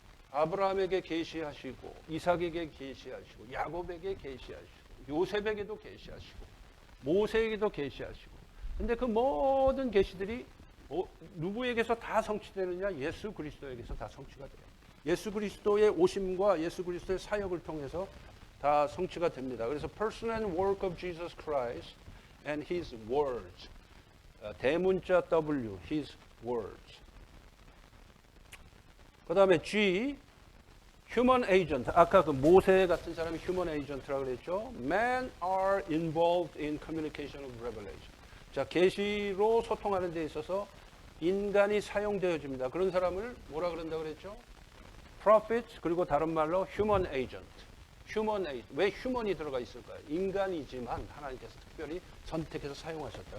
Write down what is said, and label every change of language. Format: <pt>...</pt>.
<ko>아브라함에게 계시하시고, 이삭에게 계시하시고, 야곱에게 계시하시고, 요셉에게도 계시하시고, 모세에게도 계시하시고. 근데 그 모든 계시들이 누구에게서 다 성취되느냐? 예수 그리스도에게서 다 성취가 돼요. 예수 그리스도의 오심과 예수 그리스도의 사역을 통해서 다 성취가 됩니다. 그래서</ko> <en>person and work of Jesus Christ and His words.</en> <ko>대문자</ko> <en>W, His words.</en> <ko>그 다음에 G, human agent. 아까 그 모세 같은 사람이 human agent라고 그랬죠.</ko> <en>Men are involved in communication of revelation.</en> <ko>자, 계시로 소통하는 데 있어서 인간이 사용되어집니다. 그런 사람을 뭐라 그런다고 그랬죠? prophet, 그리고 다른 말로 human agent.</ko> <en>human agent.</en> <ko>왜 human이 들어가 있을까요? 인간이지만 하나님께서 특별히 선택해서 사용하셨다.</ko>